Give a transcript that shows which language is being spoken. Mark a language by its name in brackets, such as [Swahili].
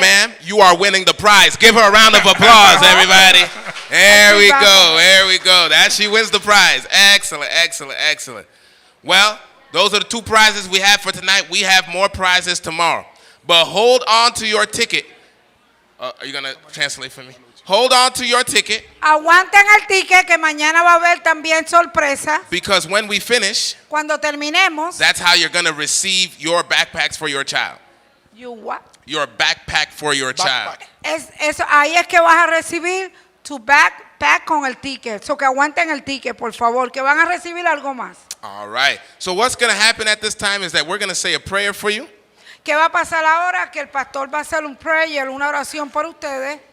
[English] ma'am, you are winning the prize. Give her a round of applause, everybody. There we go. There we go. That she wins the prize. Excellent, excellent, excellent. Well, those are the two prizes we have for tonight. We have more prizes tomorrow. But hold on to your ticket. Are you going to translate for me? Hold on to your ticket [Spanish] Aguanten el ticket que mañana va a haber también sorpresa. [English] because when we finish, [Spanish] Cuando terminemos, [English] that's how you're going to receive your backpacks for your child. you what? Your backpack for your child. Backpack. [Spanish] Ahí es que vas a recibir tu backpack con el ticket. So que aguanten el ticket, por favor, que van a recibir algo más. [English] All right. So what's going to happen at this time is that we're going to say a prayer for you. [Spanish] ¿Qué va a pasar ahora? Que el pastor va a hacer un prayer, una oración por ustedes.